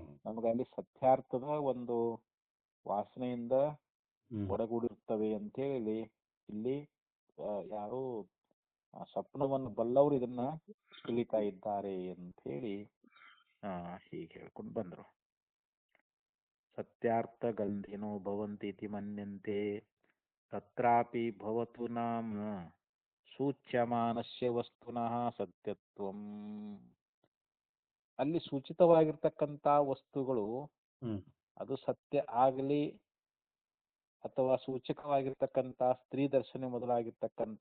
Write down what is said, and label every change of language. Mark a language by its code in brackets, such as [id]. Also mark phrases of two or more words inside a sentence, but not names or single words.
[kn] ನಮಗಲ್ಲಿ ಸತ್ಯಾರ್ಥದ ಒಂದು ವಾಸನೆಯಿಂದ ಹ್ಮ್ ಒಡಗೂಡಿರುತ್ತವೆ ಅಂತೇಳಿ ಇಲ್ಲಿ ಯಾರು ಸ್ವಪ್ನವನ್ನು ಬಲ್ಲವರು ಇದನ್ನ ತಿಳಿತಾ ಇದ್ದಾರೆ ಅಂತ ಹೇಳಿ ಹೀಗೆ ಹೇಳ್ಕೊಂಡು ಬಂದ್ರು. [sa] ಸತ್ಯಾರ್ಥ ಗಂಧಿನೋ ಭವಂತಿ ಇತಿ ಮನ್ಯಂತೆ ತತ್ರಾಪಿ ಭವತು ನಾಮ ಸೂಚ್ಯಮಾನಸ್ಯ ವಸ್ತುನಃ ಸತ್ಯತ್ವಂ. [kn] ಅಲ್ಲಿ ಸೂಚಿತವಾಗಿರ್ತಕ್ಕಂಥ ವಸ್ತುಗಳು ಹ್ಮ್ ಅದು ಸತ್ಯ ಆಗಲಿ ಅಥವಾ ಸೂಚಕವಾಗಿರ್ತಕ್ಕಂಥ ಸ್ತ್ರೀ ದರ್ಶನ ಮೊದಲಾಗಿರ್ತಕ್ಕಂಥ